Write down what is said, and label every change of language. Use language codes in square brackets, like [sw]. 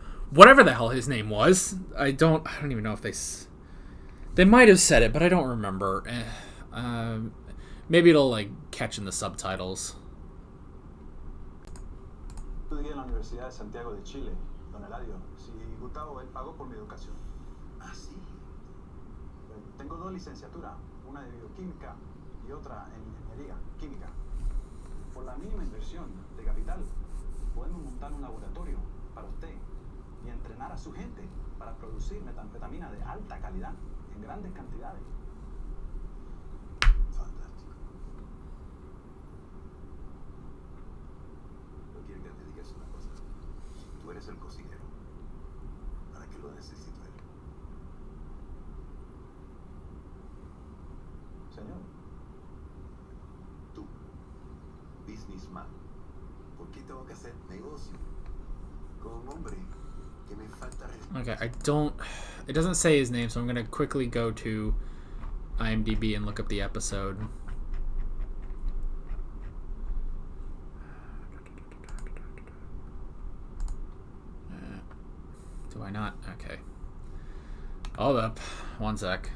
[en] whatever the hell his name was, I don't even know if they might have said it, but I don't remember. Maybe it'll like catch in the subtitles. [es] Estudié en la Universidad de Santiago de Chile, don Eladio. Si Gustavo, él pagó por mi educación. Ah, sí. Tengo 2 licenciaturas, una de bioquímica y otra en ingeniería química. Por la mínima inversión de capital, podemos montar un laboratorio para usted y entrenar a su gente para producir metanfetamina de alta calidad en grandes cantidades. Fantástico. No quiero que te digas una cosa. Tú eres el cocinero. ¿Para qué lo necesito él? Señor. Tú, businessman. ¿Por qué tengo que hacer negocio con un hombre que me falta respeto? [en] Okay, it doesn't say his name, so I'm going to quickly go to IMDb and look up the episode. Do I not? Okay. Hold up. One sec.